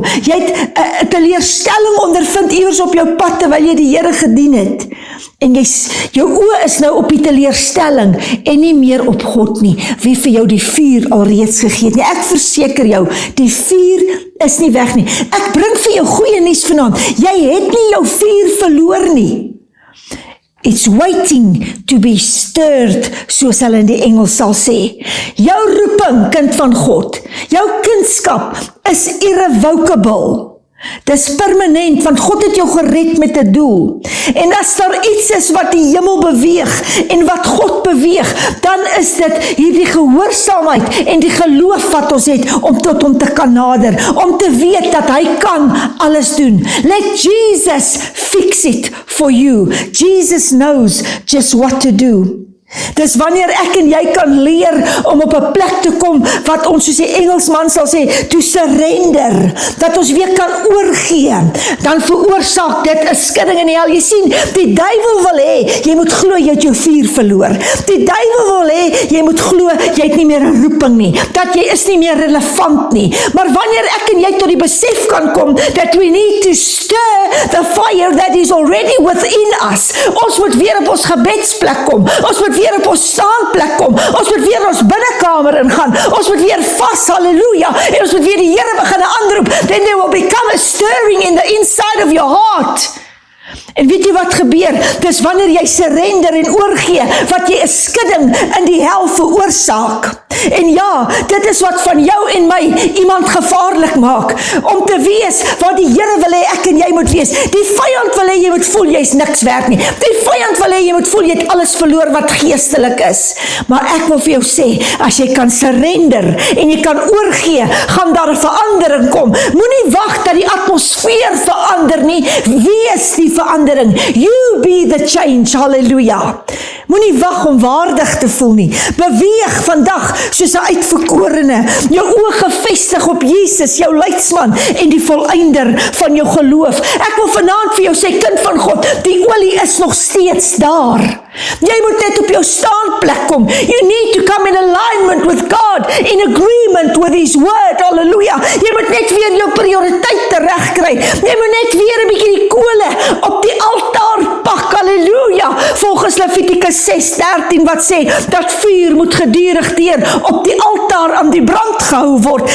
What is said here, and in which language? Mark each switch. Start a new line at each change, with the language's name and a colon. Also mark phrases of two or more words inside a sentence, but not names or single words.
Afrikaans: Jy het 'n teleurstelling ondervind iewers op jou pad, terwyl jy die Here gedien het, en jou oë is nou op die teleurstelling, en nie meer op God nie, wie vir jou die vuur alreeds gegee het nie. Ek verseker jou, die vuur is nie weg nie. Ek bring vir jou goeie nuus vanaand. Jy het nie jou vuur verloor nie.
English: It's waiting to be stirred,
Afrikaans: soos hulle in die Engels sal sê. Jou roeping, kind van God, jou kindskap is irrevocable. Dis permanent, want God het jou gered met 'n doel. En as daar iets is wat die hemel beweeg en wat God beweeg, dan is dit hierdie gehoorsaamheid en die geloof wat ons het om tot hom te kan nader, om te weet dat hy kan alles doen.
English: Let Jesus fix it for you. Jesus knows just what to do.
Afrikaans: Dis wanneer ek en jy kan leer om op 'n plek te kom wat ons, soos die Engelsman sal sê,
English: to surrender,
Afrikaans: dat ons weer kan oorgee, dan veroorsaak dit 'n skudding in die hel. Jy sien, die duiwel wil hê, jy moet glo jy het jou vuur verloor. Die duiwel wil hê, jy moet glo jy het nie meer 'n roeping nie, dat jy is nie meer relevant nie. Maar wanneer ek en jy tot die besef kan kom,
English: that we need to stir the fire that is already within us,
Afrikaans: ons moet weer op ons gebedsplek kom, ons moet weer op ons staanplek kom, ons moet weer ons binnekamer ingaan, ons moet weer vas, halleluja, en ons moet weer die Here begin aanroep,
English: then there will become a stirring in the inside of your heart.
Afrikaans: En weet jy wat gebeur? Dis wanneer jy surrender en oorgee, wat jy 'n skudding in die hel veroorsaak. En ja, dit is wat van jou en my iemand gevaarlik maak, om te wees wat die Here wil hê ek en jy moet wees. Die vyand wil hê jy moet voel jy's niks werd nie. Die vyand wil hê jy moet voel jy het alles verloor wat geestelik is. Maar ek wil vir jou sê, as jy kan surrender en jy kan oorgee, gaan daar 'n verandering kom. Moenie wag dat die atmosfeer verander nie, wees die verandering.
English: You be the change, hallelujah.
Afrikaans: Moenie wag om waardig te voel nie. Beweeg vandag soos 'n uitverkorene. Jou oë gefestig op Jesus, jou leidsman en die volëinder van jou geloof. Ek wil vanaand vir jou sê, kind van God, die olie is nog steeds daar. Jy moet net op jou staanplek kom.
English: You need to come in alignment with God, in agreement with His word.
Afrikaans: Halleluja. Jy moet net weer jou prioriteite regkry. Jy moet net weer 'n bietjie die kole op die altaar pak. Halleluja. Volgens Levitikus 6:13 wat sê dat vuur moet gedurig deur op die altaar aan die brand gehou word.